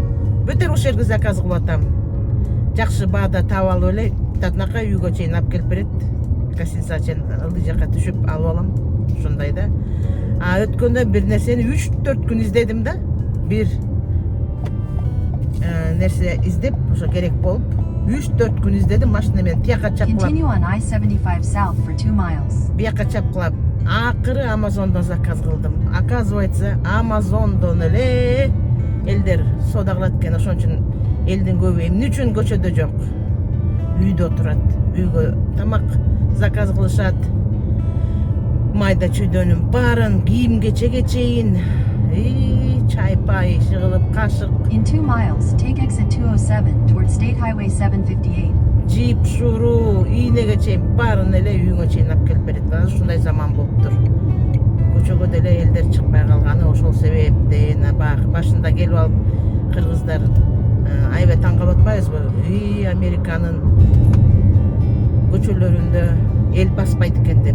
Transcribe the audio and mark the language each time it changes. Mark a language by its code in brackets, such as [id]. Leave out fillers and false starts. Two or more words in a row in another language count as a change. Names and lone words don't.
[ky] Бүт эле ошол жерге заказ кылып атам. Жакшы баада таап алып эле татнака үйгө чейин алып келип берет. Гостиница чейин ылдый жакка түшүп алып алам. Ошондой да. Өткөндө бир нерсени 3-4 күн издедим да. Бир нерсе издеп, ошо керек болуп 3-4 күн издедим, машина менен тияка чапкылап. [en] Continue on I-75 South for 2 miles. [ky] Бияка чапкылап, акыры Амазондон заказ кылдым. Оказывается, Амазондон эле элдер соода кылат экен, ошон үчүн элдин көбү эмне үчүн көчөдө жок. Үйдө отурат, үйгө тамак заказ кылышат. Майда чүйдөнүн баарын кийим-кечеге чейин, чай-пай, кылып, кашык. [en] In 2 miles, take exit 207 toward State Highway 758. [ky] Жип, шуру, ийнеге чейин баарын эле үйүңө чейин алып келип берет. Ушундай заман болуптур. Көчөгө деле элдер чыкпай калганы ошол себептен. Башында келип алып кыргыздар аябай таң калып атпайбызбы? Американын көчөлөрүндө эл баспайт экен деп.